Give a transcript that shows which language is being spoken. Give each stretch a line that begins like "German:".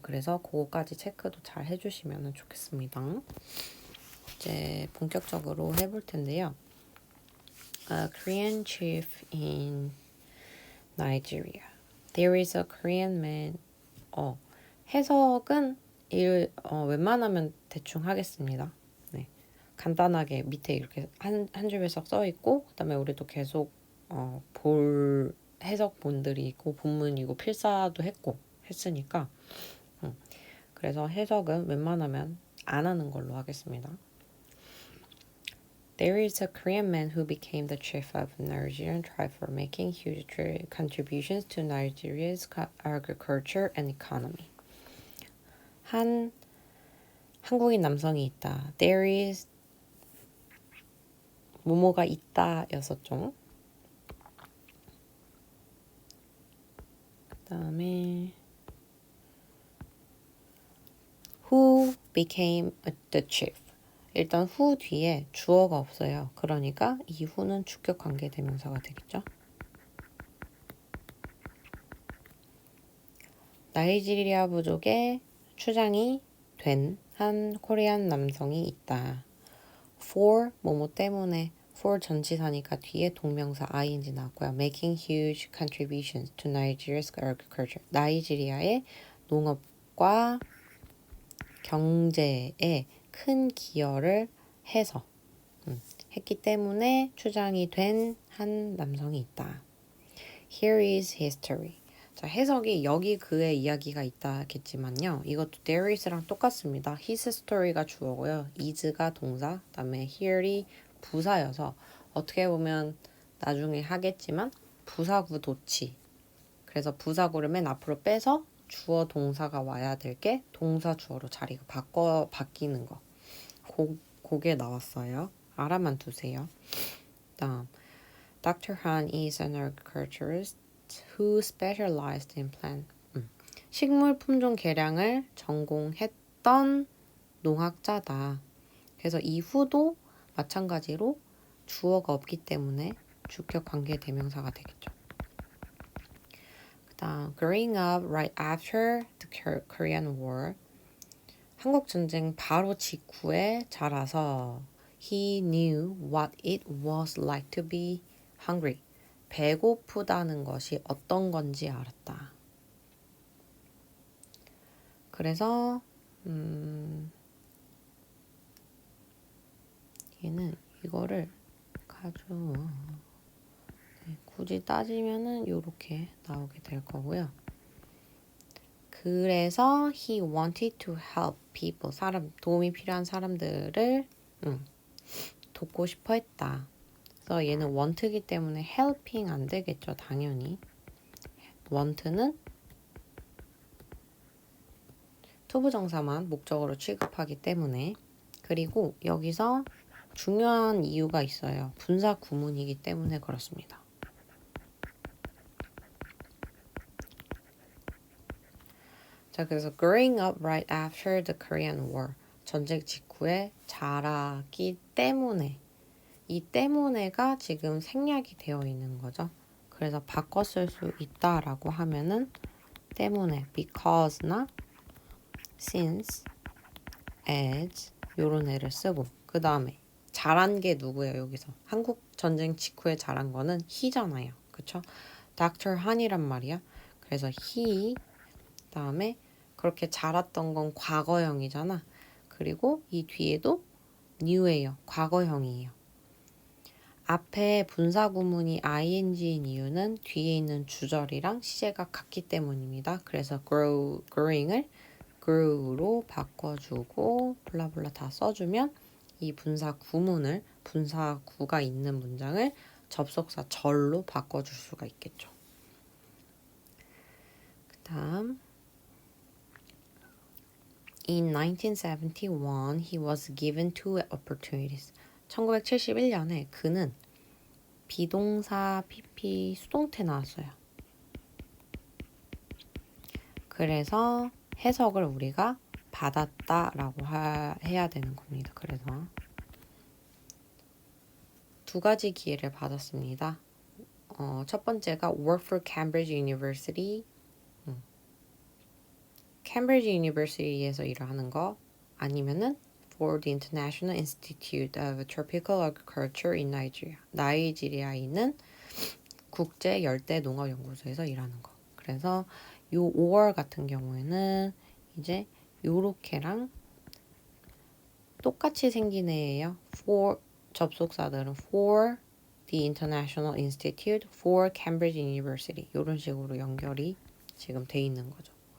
Korean: 그래서 그거까지 체크도 잘 해주시면 좋겠습니다. 이제 본격적으로 해볼 텐데요.
English: A Korean chief in Nigeria. There is a Korean man.
Korean: 해석은 웬만하면 대충 하겠습니다. 네. 간단하게 밑에 이렇게 한 줄씩 써 있고, 그다음에 우리도 계속 볼 해석본들이 있고, 본문이고, 필사도 했으니까. 그래서 해석은 웬만하면 안 하는 걸로 하겠습니다.
English: There is a Korean man who became the chief of a Nigerian tribe for making huge contributions to Nigeria's agriculture and economy.
Korean: 한 한국인 남성이 있다.
English: There is
Korean: 뭐뭐가 있다 였었죠. 그 다음에
English: who became the chief.
Korean: 일단 who 뒤에 주어가 없어요. 그러니까 이 who는 주격 관계 대명사가 되겠죠. 나이지리아 부족의 추장이 된 한 코리안 남성이 있다. for 뭐뭐 때문에 for 전치사니까 뒤에 동명사 ing 나왔고요.
English: making huge contributions to Nigeria's agriculture.
Korean: 나이지리아의 농업과 경제에 큰 기여를 해서 했기 때문에 추장이 된 한 남성이 있다.
English: Here is history.
Korean: 자, 해석이 여기 그의 이야기가 있다겠지만요. 이것도
English: there is
Korean: 랑 똑같습니다.
English: his story
Korean: 가 주어고요. is가 동사, 그다음에 here이 부사여서 어떻게 보면 나중에 하겠지만 부사구 도치. 그래서 부사구를 맨 앞으로 빼서 주어 동사가 와야 될 게 동사 주어로 자리가 바뀌는 거. 그게 나왔어요. 알아만 두세요. 다음, Dr.
English: Han is an agriculturist who specialized in plant.
Korean: 식물 품종 개량을 전공했던 농학자다. 그래서 이후도 마찬가지로 주어가 없기 때문에 주격 관계 대명사가 되겠죠. 그다음
English: growing up right after the Korean War.
Korean: 한국 전쟁 바로 직후에 자라서
English: he knew what it was like to be hungry.
Korean: 배고프다는 것이 어떤 건지 알았다. 그래서 얘는 이거를 굳이 따지면은 요렇게 나오게 될 거고요. 그래서
English: he wanted to help people.
Korean: 도움이 필요한 사람들을 돕고 싶어 했다. 그래서 얘는 want이기 때문에 helping 안 되겠죠, 당연히. want는 투부정사만 목적어로 취급하기 때문에. 그리고 여기서 중요한 이유가 있어요. 분사 구문이기 때문에 그렇습니다. 자, 그래서
English: growing up right after the Korean War.
Korean: 전쟁 직후에 자라기 때문에. 이 때문에가 지금 생략이 되어 있는 거죠. 그래서 바꿔 쓸 수 있다라고 하면은 때문에 because나 since, as 요런 애를 쓰고 그 다음에 잘한 게 누구예요, 여기서? 한국 전쟁 직후에 잘한 거는 he잖아요. 그쵸? Dr. Han이란 말이야. 그래서 he, 다음에 그렇게 잘했던 건 과거형이잖아. 그리고 이 뒤에도 new예요. 과거형이에요. 앞에 분사구문이 ing인 이유는 뒤에 있는 주절이랑 시제가 같기 때문입니다. 그래서 growing을 grew로 바꿔주고 블라블라 다 써주면 이 분사구문을 분사구가 있는 문장을 접속사 절로 바꿔줄 수가 있겠죠. 그 다음
English: In 1971, he was given two opportunities.
Korean: 1971년에 그는 비동사, PP, 수동태 나왔어요. 그래서 해석을 우리가 받았다라고 해야 되는 겁니다. 그래서 두 가지 기회를 받았습니다. 첫 번째가
English: work for Cambridge University. Cambridge University에서
Korean: 일을 하는 거 아니면은
English: for the International Institute of Tropical Agriculture in Nigeria.
Korean: 나이지리아에 있는 국제 열대 농업 연구소에서 일하는 거. 그래서 요 5월 같은 경우에는 이제 요렇게랑 똑같이 생긴 애예요. for 접속사들은
English: for the International Institute for Cambridge University
Korean: 이런 식으로 연결이 지금 돼 있는 거죠.